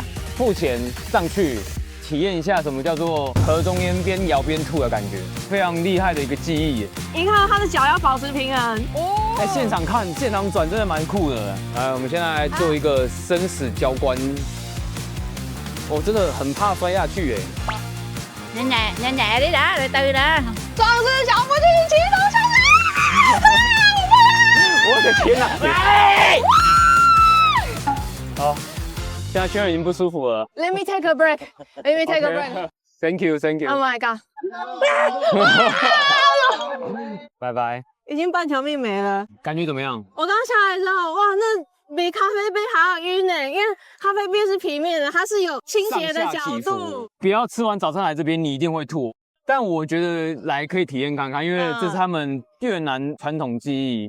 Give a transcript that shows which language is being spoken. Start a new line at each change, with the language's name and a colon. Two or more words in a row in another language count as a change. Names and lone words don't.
Chinese: 付钱上去体验一下什么叫做河中间边摇边吐的感觉，非常厉害的一个技艺。你看他的脚要保持平衡哦。哎，现场看现场转真的蛮酷的。来，我们现在来做一个生死交关。我真的很怕摔下去哎。
Vietnamese: nhanh nhẹ đi đã， từ từ đã。
Chinese: 壮士小夫妻齐头相我的天哪！好，现在轩儿已经不舒服了。
English: Let me take a break. Let me take a break. Thank you, thank you. Oh my god.
Chinese: 拜拜。已经半条命没了。感觉怎么样？我刚下来之后，哇，那比咖啡杯还要晕呢，因为咖啡杯是平面的，它是有倾斜的角度。不要吃完早餐来这边，你一定会吐。但我觉得来可以体验看看，因为这是他们越南传统技艺。